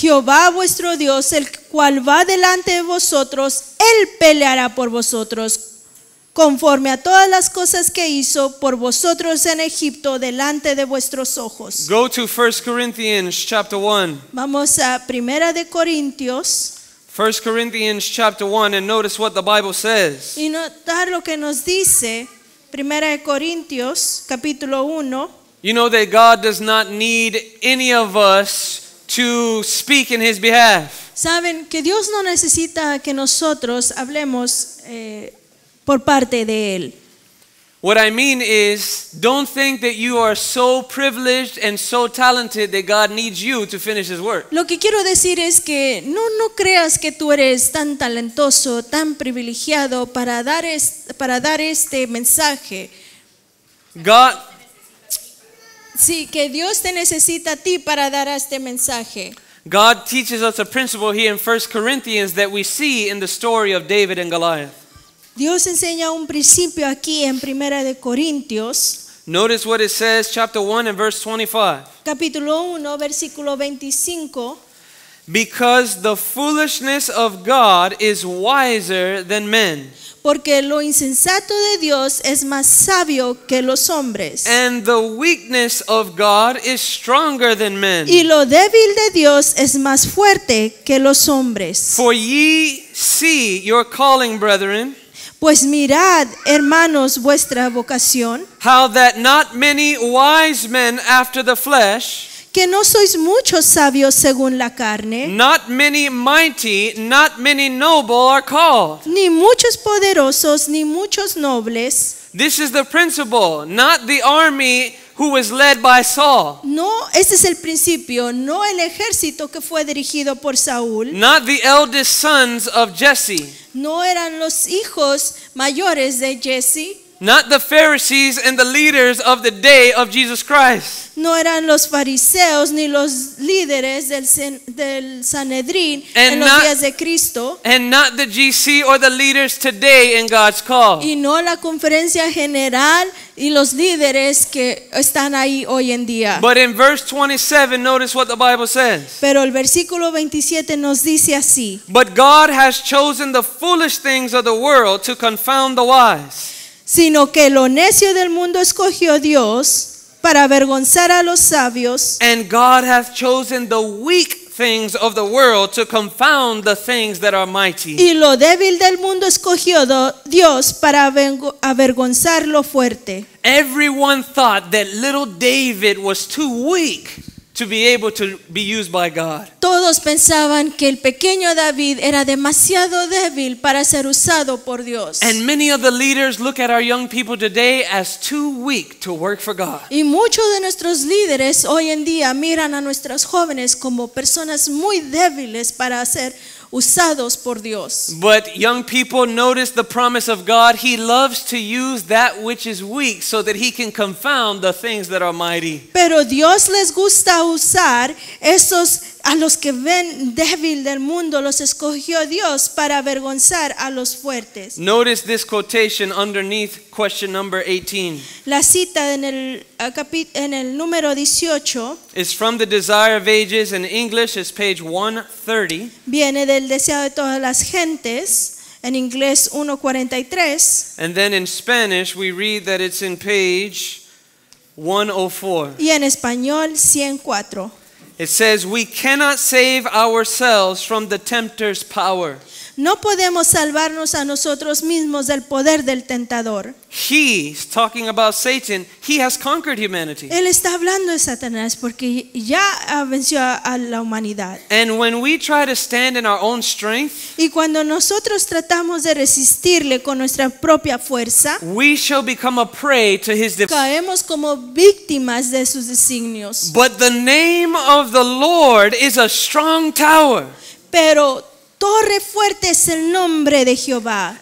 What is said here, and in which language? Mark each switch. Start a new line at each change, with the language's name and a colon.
Spanish: Jehová vuestro Dios, el cual va delante de vosotros, Él peleará por vosotros, conforme a todas las cosas que hizo por vosotros en Egipto delante de vuestros ojos.
English: Go to 1 Corinthians chapter 1.
Spanish: Vamos a Primera de Corintios
English: 1 Corinthians chapter 1 and notice what the Bible says.
Spanish: y notar lo que nos dice Primera de Corintios capítulo 1.
English: You know that God does not need any of us to speak in his behalf.
Spanish: Saben que Dios no necesita que nosotros hablemos por parte de Él.
English: What I mean is, don't think that you are so privileged and so talented that God needs you to finish his work.
Spanish: Lo que quiero decir es que no creas que tú eres tan talentoso, tan privilegiado para dar este mensaje.
English: God,
Spanish: Sí, que Dios te necesita a ti para dar este mensaje.
English: God teaches us a principle here in 1 Corinthians that we see in the story of David and Goliath.
Spanish: Dios enseña un principio aquí en Primera de Corintios,
English: Notice what it says, chapter 1 and verse 25.
Spanish: capítulo 1, versículo 25.
English: Because the foolishness of God is wiser than men,
Spanish: Porque lo insensato de Dios es más sabio que los hombres.
English: and the weakness of God is stronger than men.
Spanish: Y lo débil de Dios es más fuerte que los hombres.
English: For ye see your calling, brethren,
Spanish: Pues mirad, hermanos, vuestra vocación,
English: how that not many wise men after the flesh,
Spanish: que no sois muchos sabios según la carne,
English: not many mighty, not many noble are called.
Spanish: ni muchos poderosos, ni muchos nobles.
English: This is the principle, not the army who was led by Saul,
Spanish: No, ese es el principio, no el ejército que fue dirigido por Saúl,
English: not the eldest sons of Jesse,
Spanish: no eran los hijos mayores de Jesse,
English: not the Pharisees and the leaders of the day of Jesus Christ.
Spanish: no eran los fariseos ni los líderes del Sanedrín en los días de Cristo,
English: And not the GC or the leaders today in God's call.
Spanish: y no la conferencia general y los líderes que están ahí hoy en día.
English: But in verse 27, notice what the Bible says.
Spanish: Pero el versículo 27 nos dice así:
English: But God has chosen the foolish things of the world to confound the wise.
Spanish: sino que lo necio del mundo escogió Dios para avergonzar a los sabios,
English: And God hath chosen the weak things of the world to confound the things that are mighty.
Spanish: y lo débil del mundo escogió Dios para avergonzar lo fuerte.
English: Everyone thought that little David was too weak to be able to be used by God.
Spanish: Todos pensaban que el pequeño David era demasiado débil para ser usado por Dios.
English: And many of the leaders look at our young people today as too weak to work for God.
Spanish: Y muchos de nuestros líderes hoy en día miran a nuestros jóvenes como personas muy débiles para ser usados por Dios.
English: But young people, notice the promise of God. He loves to use that which is weak so that he can confound the things that are mighty.
Spanish: Pero Dios les gusta usar esos a los que ven débil del mundo, los escogió Dios para avergonzar a los fuertes.
English: Notice this quotation underneath question number 18.
Spanish: La cita en el número 18
English: It's from the Desire of Ages. In English, it's page 130.
Spanish: viene del deseo de todas las gentes, en inglés 1:43,
English: And then in Spanish, we read that it's in page 104.
Spanish: y en español 104.
English: It says, we cannot save ourselves from the tempter's power.
Spanish: No podemos salvarnos a nosotros mismos del poder del tentador.
English: He's talking about Satan. He has conquered humanity.
Spanish: Él está hablando de Satanás porque ya venció a la humanidad.
English: And when we try to stand in our own strength,
Spanish: Y cuando nosotros tratamos de resistirle con nuestra propia fuerza,
English: we shall become a prey to his
Spanish: caemos como víctimas de sus designios.
English: But the name of the Lord is a strong tower,
Spanish: Pero torre fuerte es el nombre de Jehová,